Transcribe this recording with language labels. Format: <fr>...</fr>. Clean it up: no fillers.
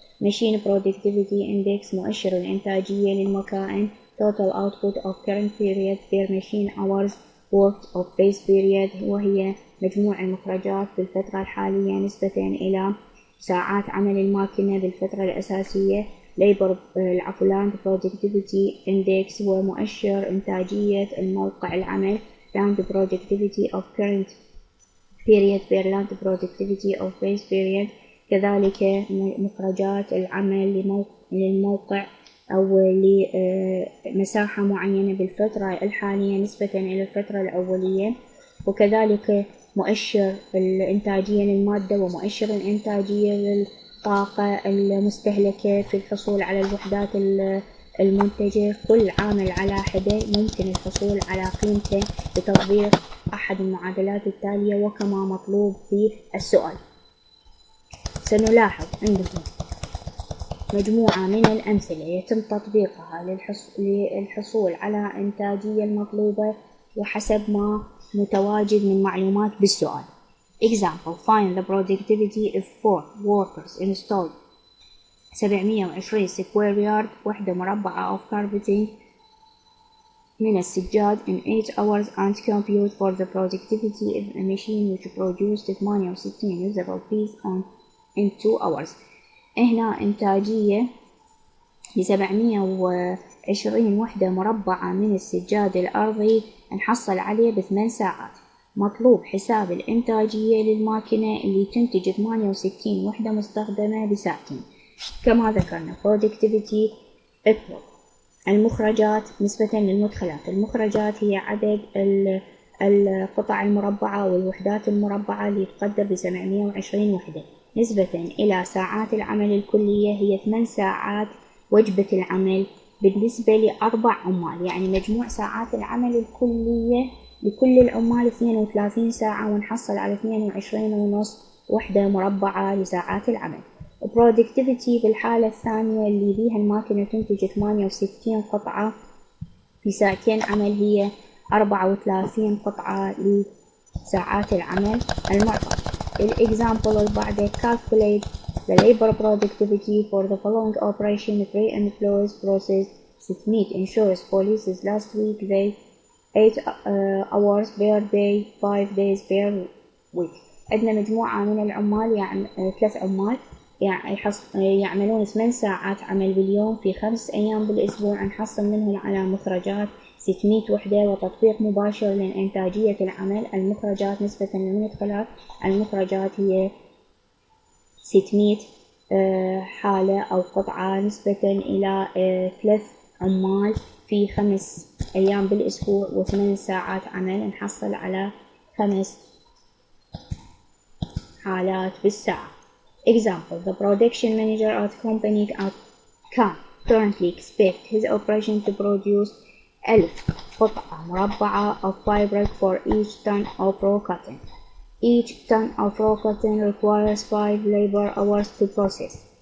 <en>Machine Productivity Index</en> <ar>مؤشر الإنتاجية للمكائن</ar> <en>Total Output of Current Period per Machine Hours Worked of Base Period،</en> <ar>وهي مجموع المخرجات بالفترة الحالية نسبة إلى ساعات عمل الماكينة بالفترة الأساسية.</ar> <en>Land Productivity Index</en> <ar>هو مؤشر إنتاجية الموقع العمل</ar> <en>Land Productivity of Current Period per Land Productivity of Base Period.</en> <ar>كذلك مخرجات العمل للموقع أو لمساحة معينة بالفترة الحالية نسبة إلى الفترة الأولية. وكذلك مؤشر الإنتاجية للمادة ومؤشر الإنتاجية للطاقة المستهلكة في الحصول على الوحدات المنتجة. كل عامل على حدة ممكن الحصول على قيمته بتطبيق أحد المعادلات التالية وكما مطلوب في السؤال. سنلاحظ أنه مجموعة من الأمثلة يتم تطبيقها للحصول على إنتاجية المطلوبة وحسب ما متواجد من معلومات بالسؤال.</ar> <en>Example: find the productivity if 4 workers installed 720 square yard</en> <ar>وحدة مربعة</ar> <en>of carpeting</en> <ar>من السجاد</ar> <en>in 8 hours and compute for the productivity of a machine which produced 68 usable pieces in 2 hours.</en> <ar>هنا إنتاجية ل720 وحدة مربعة من السجاد الأرضي نحصل عليه ب8 ساعات. مطلوب حساب الإنتاجية للماكينة اللي تنتج 68 وحدة مستخدمة بساعتين. كما ذكرنا</ar> <en>productivity equal</en> <ar>المخرجات نسبة للمدخلات. المخرجات هي عدد القطع المربعة والوحدات المربعة اللي تقدر ب720 وحدة نسبة إلى ساعات العمل الكلية هي 8 ساعات وجبة العمل بالنسبة ل4 عمال، يعني مجموع ساعات العمل الكلية لكل العمال 32 ساعة ونحصل على 22.5 وحدة مربعة لساعات العمل. productivity بالحالة الثانية اللي بيها الماكينة تنتج 68 قطعة في ساعتين عمل هي 34 قطعة لساعات العمل المعطى. الإكزامبل اللي بعده</ar> <en>calculate the labor productivity for the following operation: 3 employees processed meat insurance policies last week they 8 hours per day 5 days per week.</en> <ar>عندنا مجموعة من العمال يعني 3 عمال يعملون 8 ساعات عمل باليوم في 5 أيام بالأسبوع. نحصل منهم على مخرجات 600 وحدة وتطبيق مباشر لإنتاجية العمل. المخرجات نسبة للمدخلات المخرجات هي 600 حالة أو قطعة نسبة إلى 3 عمال في 5 أيام بالأسبوع و8 ساعات عمل نحصل على 5 حالات بالساعة.</ar> <en>Example: the production manager at company can currently expect his operation to produce 1000</en> <ar>قطعة مربعة</ar> <en>of fiber for each ton of raw cotton. Each ton of raw cotton requires 5 labor hours to process.</en>